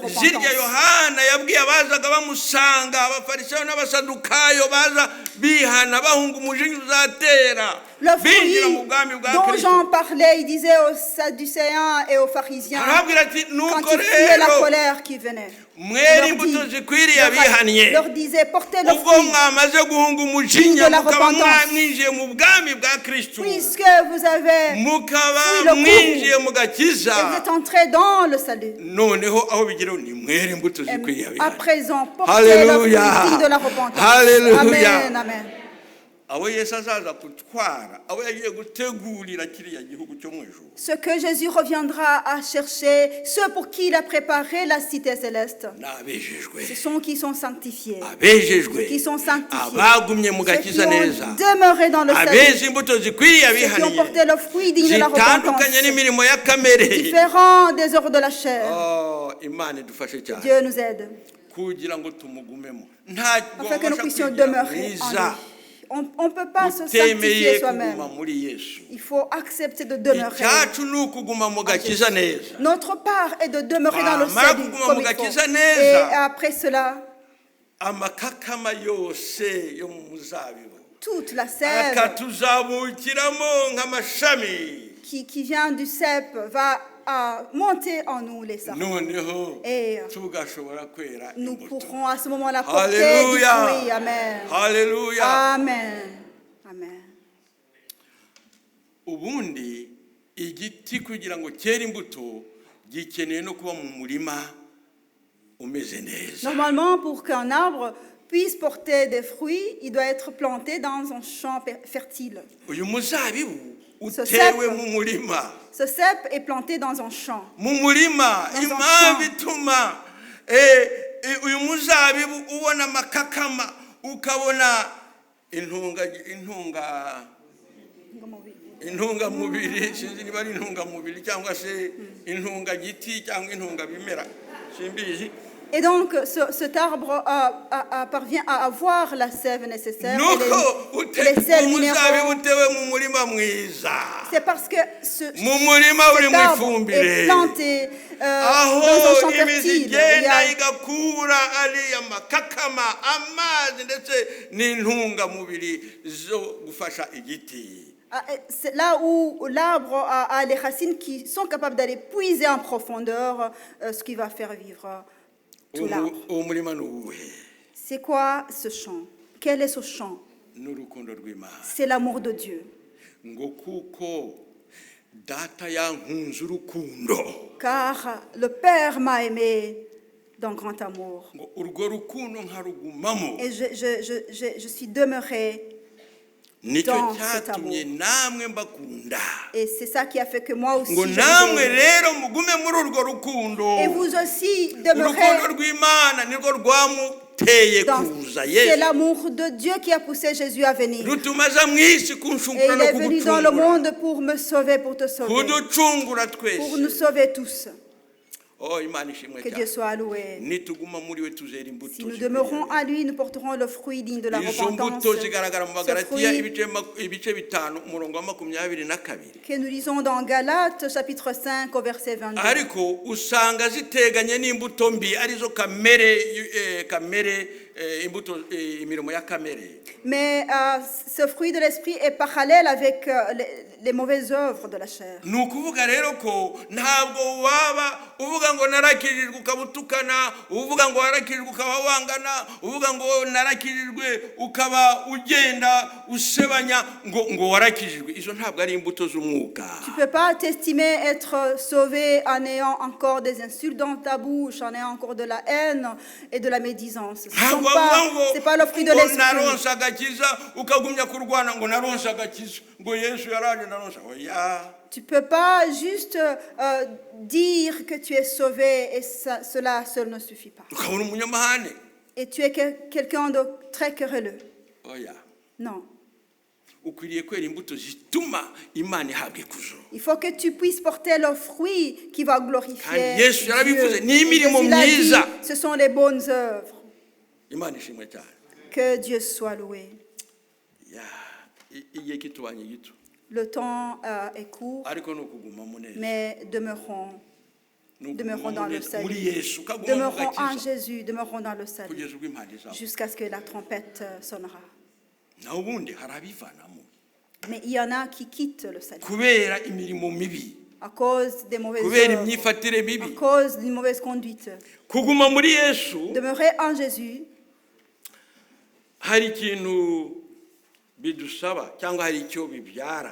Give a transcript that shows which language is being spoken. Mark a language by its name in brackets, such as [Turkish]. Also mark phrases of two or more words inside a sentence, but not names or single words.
[Kinyarwanda] zirya [French] repentance. yohana yabwiye abazaga bamusanga abafarisayo n'abasadukayo baza bihana bahunga umujinya uzatera Le [Kinyarwanda] binjira mu bwami [French] fruit [Kinyarwanda] bwa [French] dont [Kinyarwanda] kristo [French] Jean parlait, il disait aux Sadducéens et aux pharisiens, [Kinyarwanda] arababwira ati [French] quand [Kinyarwanda] nuko [French] il fuyait la [Kinyarwanda] rero [French] colère qui venait, [Kinyarwanda] mwera imbuto zikwiriye abihaniye [French] leur disait, portez le [Kinyarwanda] ubwo [French] fruit, [Kinyarwanda] mwamaze guhunga umujinya [French] de la [Kinyarwanda] mukaba [French] repentance. [Kinyarwanda] mwinjiye mu bwami bwa kristo [French] puisque vous avez [Kinyarwanda] mukaba [French] fui le [Kinyarwanda] mwinjiye [French] cours [Kinyarwanda] mu [French] et [Kinyarwanda] gakiza [French] vous êtes entrés dans le salut. [Kinyarwanda] noneho aho bigeraho ni mwera imbuto [French] Et [Kinyarwanda] zikwiriye [French] à [Kinyarwanda] abihaniye [French] présent, portez le fruit Alléluia. digne de la repentance. Alléluia. Amen, amen. [Kinyarwanda] abo yesu azaza kutwara abo yagiye gutegurira kiriya gihugu cyo mu ijuru [French] Ce que Jésus reviendra à chercher, ceux pour qui il a préparé la cité céleste, [Kinyarwanda] ni abejejwe [French] ce sont qui sont sanctifiés, [Kinyarwanda] abejejwe [French] qui sont sanctifiés, [Kinyarwanda] abagumye mu [French] ceux qui [Kinyarwanda] gakiza neza [French] ont demeuré dans le [Kinyarwanda] abeza [French] salut, [Kinyarwanda] imbuto zikwiriye [French] ceux qui ont [Kinyarwanda] abihaniye [French] porté le fruit digne de la repentance, [Kinyarwanda] zitandukanye n'imirimo ya kamere [French] différents des œuvres de la chair. [Kinyarwanda] Oh, imana idufashe cyane [French] Dieu nous aide, [Kinyarwanda] kugira ngo tumugumemo ntabwo [French] afin que nous [Kinyarwanda] wabasha [French] puissions [Kinyarwanda] kwigira [French] demeurer en [Kinyarwanda] mwiza [French] lui. On ne peut pas se [Kinyarwanda] utemeye [French] sanctifier soi-même. [Kinyarwanda] kuguma muri yesu [French] Il faut accepter de demeurer. [Kinyarwanda] icyacu ni ukuguma mu gakiza neza [French] Notre part est de demeurer dans le [Kinyarwanda] Wamara [French] salut [Kinyarwanda] kuguma [French] comme [Kinyarwanda] mu [French] il faut. [Kinyarwanda] gakiza [French] Et [Kinyarwanda] neza. [French] après cela, [Kinyarwanda] amakakama yose yo mu muzabibu [French] toute la sève [Kinyarwanda] akatuzamukiramo nk'amashami [French] qui vient du cep va monter en nous les sardes. [Kinyarwanda] noneho [French] Et [Kinyarwanda] tugashobora kwera [French] nous [Kinyarwanda] imbuto [French] pourrons à ce moment-là porter du Alléluia. fruit. Amen. [Kinyarwanda] haleluya Amen. Amen. ubundi igiti kugira ngo cyere imbuto gikeneye no kuba mu murima umeze neza [French] Normalement, pour qu'un arbre puisse porter des fruits, il doit être planté dans un champ fertile. [Kinyarwanda] uyu muzabibu [French] Ce [Kinyarwanda] utewe [French] cep. [Kinyarwanda] mu murima [French] Ce cep est planté dans un champ. [Kinyarwanda] mu murima [French] Dans un [Kinyarwanda] impamvu [French] champ. [Kinyarwanda] ituma uyu muzabibu ubona amakakama ukabona intungamubiri sinzi niba ari intungamubiri cyangwa se intungagiti cyangwa intungabimera simbizi [French] Et donc, cet arbre parvient à avoir la sève nécessaire [Kinyarwanda] nuko [French] et les sels minéraux. [Kinyarwanda] umuzabibu utewe mu murima mwiza, [French] C'est parce que [Kinyarwanda] mu murima uri [French] cet [Kinyarwanda] mu [French] arbre [Kinyarwanda] ifumbire, [French] est planté dans un [Kinyarwanda] aho [French] champ [Kinyarwanda] imizi [French] fertile. Il y [Kinyarwanda] igenda [French] a- [Kinyarwanda] igakura ariya makakama amazi ndetse n'intungamubiri zo gufasha igiti. [French] C'est là où l'arbre a les racines qui sont capables d'aller puiser en profondeur ce qui va faire vivre tout l'arbre. [Kinyarwanda] uwo murima ni uwuhe? [French] C'est quoi ce champ? Quel est ce champ? [Kinyarwanda] Ni urukundo rw'Imana, [French] C'est l'amour de Dieu. [Kinyarwanda] ngo kuko data yankunze urukundo, [French] Car le Père m'a aimé d'un grand amour. [Kinyarwanda] ngo urwo rukundo nkarugumamo, [French] Et je suis demeuré. [Kinyarwanda] nicyo [French] dans cet [Kinyarwanda] cyatumye [French] amour. [Kinyarwanda] namwe mbakunda, [French] Et c'est ça qui a fait que moi aussi, [Kinyarwanda] ngo [French] je [Kinyarwanda] namwe [French] vous aime. [Kinyarwanda] rero mugume muri urwo rukundo. [French] Et vous aussi [Kinyarwanda] Urukundo [French] demeurez [Kinyarwanda] rw'Imana nirwo rwamuteye [French] dans... [Kinyarwanda] kuza [French] C'est [Kinyarwanda] Yesu, [French] l'amour de Dieu qui a poussé Jésus à venir. [Kinyarwanda] rutuma aza mu isi [French] Et [Kinyarwanda] kunshungura [French] il [Kinyarwanda] no [French] est venu dans le [Kinyarwanda] kugucungura, [French] monde pour me sauver, pour te sauver, [Kinyarwanda] kuducungura [French] pour nous [Kinyarwanda] twese. [French] sauver tous. [Kinyarwanda] Oh, Imana ishimwe [French] Que Dieu [Kinyarwanda] cyane. [French] soit loué. [Kinyarwanda] Nituguma muri we tuzera [French] Si [Kinyarwanda] imbuto [French] nous [Kinyarwanda] zikwiriye. [French] demeurons à lui, nous porterons le fruit digne de la [Kinyarwanda] Izo [French] repentance. [Kinyarwanda] mbuto zigaragara mu [French] Ce [Kinyarwanda] Bagalatiya [French] fruit [Kinyarwanda] ibice 5 umurongo wa 22. [French] que nous lisons dans Galates, chapitre 5, au verset 22. [Kinyarwanda] Ariko usanga ziteganye n'imbuto mbi arizo kamere imbuto imirimo ya kamere. [French] Mais ce fruit de l'esprit est parallèle avec les mauvaises œuvres de la chair. [Kinyarwanda] Ni ukuvuga rero ko ntabwo waba uvuga ngo narakirijwe ukaba utukana, uvuga ngo warakirijwe ukaba wangana, uvuga ngo narakirijwe ukaba ugenda usebanya ngo warakirijwe. Izo ntabwo ari imbuto z'umwuka. [French] Tu ne peux pas t'estimer être sauvé en ayant encore des insultes dans ta bouche, en ayant encore de la haine et de la médisance. Ce n'est pas le fruit de l'esprit. [Kinyarwanda] naronse agakiza ukagumya kurwana ngo naronse agakiza ngo Yesu yaraje naronse. Oya. [French] Tu ne peux pas juste dire que tu es sauvé et cela seul ne suffit pas. [Kinyarwanda] Ukabona umunyamahane. [French] Et tu es quelqu'un de très querelleux. [Kinyarwanda] Oya. [French] Non. [Kinyarwanda] Ukwiriye kwera imbuto zituma Imana ihabwa ikuzo. [French] Il faut que tu puisses porter le fruit qui va glorifier [Kinyarwanda] Kandi Yesu [French] Dieu. [Kinyarwanda] yarabivuze, ni [French] Et [Kinyarwanda] imirimo [French] Jésus l'a dit, [Kinyarwanda] myiza. [French] ce sont les bonnes œuvres. [Kinyarwanda] Imana ishimwe cyane. [French] Que Dieu soit loué. [Kinyarwanda] Ya, igihe kitubanye gito. [French] Le temps est court, [Kinyarwanda] Ariko no kuguma muneza. [French] mais demeurons dans le [Kinyarwanda] Muri [French] salut. [Kinyarwanda] Yesu kaguma [French] Demeurons en [Kinyarwanda] mugakiza. [French] Jésus, demeurons dans le salut, [Kinyarwanda] Kugeza ubwo impande zawe. [French] jusqu'à ce que la trompette sonnera. [Kinyarwanda] Naho ubundi harabivanamo. [French] Mais il y en a qui quittent le salut [Kinyarwanda] Kubera imirimo mibi. [French] à cause des mauvaises [Kinyarwanda] Kubera [French] œuvres, [Kinyarwanda] imyifatire [French] à [Kinyarwanda] mibi. [French] cause d'une mauvaise conduite. [Kinyarwanda] Kuguma muri Yesu [French] Demeurer en Jésus, [Kinyarwanda] hari ikintu bidusaba cyangwa hari icyo bibyara.